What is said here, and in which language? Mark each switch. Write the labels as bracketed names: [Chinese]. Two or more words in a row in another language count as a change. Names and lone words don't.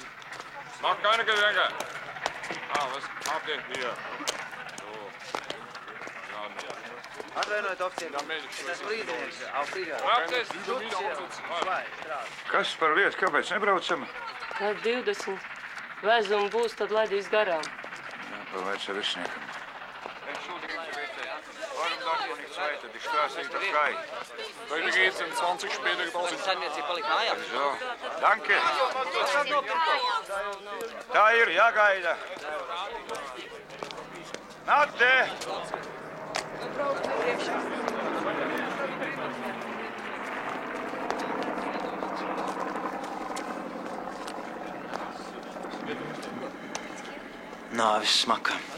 [German] Mach keine Geschenke. Was habt ihr hier? So. Ja, [Latvian] Atvainojiet, oficiāli. Es esmu līdinieks. Auf Kas par lietu, kāpēc nebraucam? Kad 20 vezumi būs, tad laidīs garām. Pavaic virsniekam. [German] Warum sagt man nicht weiter? Die Straße ist doch frei. Weiter geht's in 20 später draußen. So, danke. [Latvian] Tā ir jāgaida. Nate! Nāvis smaka.